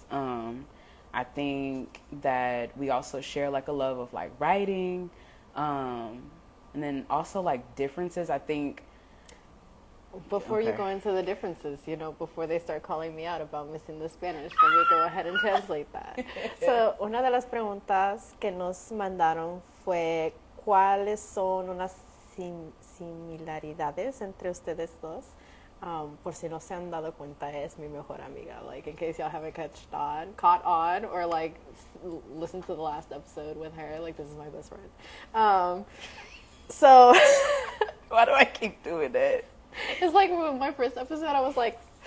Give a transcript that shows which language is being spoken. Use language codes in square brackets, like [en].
[en] I think that we also share like a love of like writing. And then also like differences, I think. Before you go into the differences, you know, before they start calling me out about missing the Spanish, let me go ahead and translate that. [es] So, una de las preguntas que nos mandaron fue ¿cuáles son unas similaridades entre ustedes dos? Por si no se han dado cuenta, es mi mejor amiga. [en] Like, in case y'all haven't caught on, or like listen to the last episode with her. Like, this is my best friend. So, why do I keep doing that? It's like my first episode, I was like,